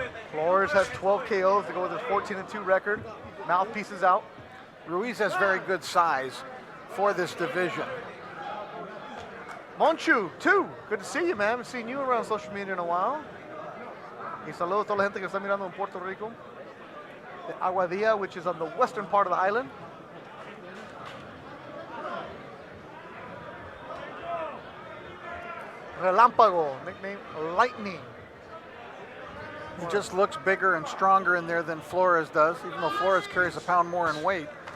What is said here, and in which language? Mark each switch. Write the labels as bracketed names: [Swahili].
[English] Flores has 12 KOs to go with his 14-2 record. Mouthpieces out. Ruiz has very good size for this division. Monchu, too. Good to see you, man. I haven't seen you around social media in a while. [Spanish] Y saludos a toda la gente que está mirando en Puerto Rico. [English] The Aguadilla, which is on the western part of the island. Relámpago, nickname Lightning. He just looks bigger and stronger in there than Flores does, even though Flores carries a pound more in weight.